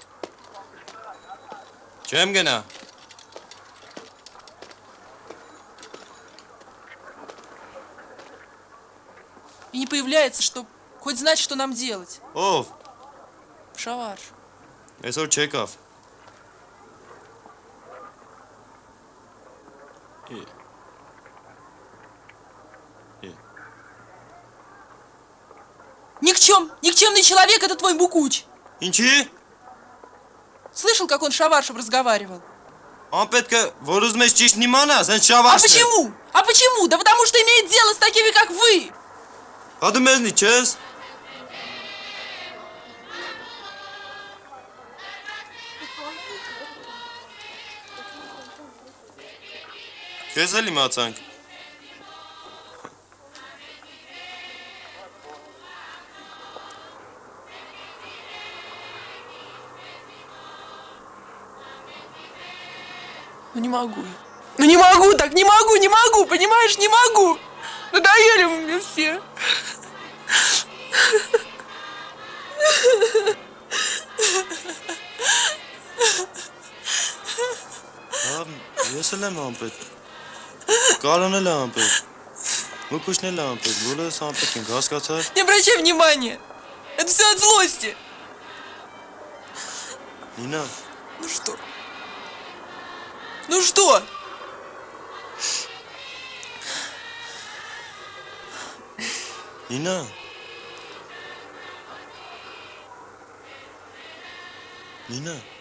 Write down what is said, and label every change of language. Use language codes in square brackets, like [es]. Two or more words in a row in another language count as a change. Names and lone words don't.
[hy] Չեմ գնա։ [ru] И не появляется, чтобы хоть знать, что нам делать. [hy] Ով։ Շավար։ Այսօր չեկավ։ [ru] Никчемный человек это твой Букуч. [hy] Ինչի։ [ru] Слышал, как он с Шаваршем разговаривал? [hy] Ան պետք է որ ուզում ես ճիշտ իմանաս, հենց շավարշն է։ [ru] почему? А почему? Да потому что имеет дело с такими, как вы. [hy] Հա դու մեզնի չես։ Քեզ էլ իմացանք։ [ru] Ну не могу. Ну не могу так, не могу, понимаешь, не могу. Надоели вы мне все. [hy] Ես էլ եմ ամպետ։ Կարան էլ եմ ամպետ։ Մուկուշն էլ եմ ամպետ, բոլորս ամպետ ենք, հասկացար։ [ru] Не обращай внимания. Это все от злости. [hy] Նինա։ [ru] Ну что? Ну что? [hy] Նինա։ Նինա։